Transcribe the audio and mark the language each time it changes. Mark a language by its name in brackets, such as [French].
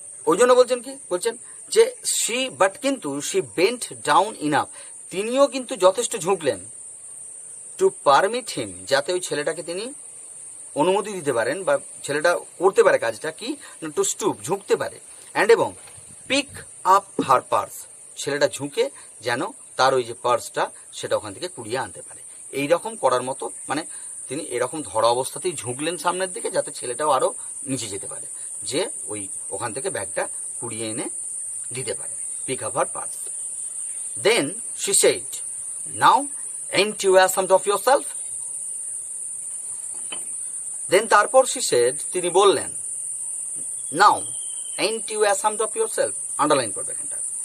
[Bangla] ওই জন্য বলছেন যে কিন্তু [English] she bent down enough, [Bangla] তিনিও কিন্তু যথেষ্ট ঝুঁকলেন, [English] to permit him, [Bangla] যাতে ওই ছেলেটাকে তিনি অনুমতি দিতে পারেন বা ছেলেটা করতে পারে কাজটা কি, [English] to stoop, [Bangla] ঝুঁকতে পারে, অ্যান্ড এবং [English] pick up her purse, [Bangla] ছেলেটা ঝুঁকে যেন তার ওই যে পার্সটা সেটা ওখান থেকে কুড়িয়ে আনতে পারে। এই রকম করার মতো, মানে তিনি এরকম ধরা অবস্থাতেই ঝুঁকলেন সামনের দিকে, যাতে ছেলেটাও আরও নিচে যেতে পারে, যে ওই ওখান থেকে ব্যাগটা কুড়িয়ে এনে দিতে পারে। [English] Pick up her purse. Then she said, now ain't you ashamed of yourself? Then [Bangla] তারপর [English] she said, [Bangla] তিনি বললেন, [English] now ain't you ashamed of yourself, [Bangla] underline করবে এখানটা।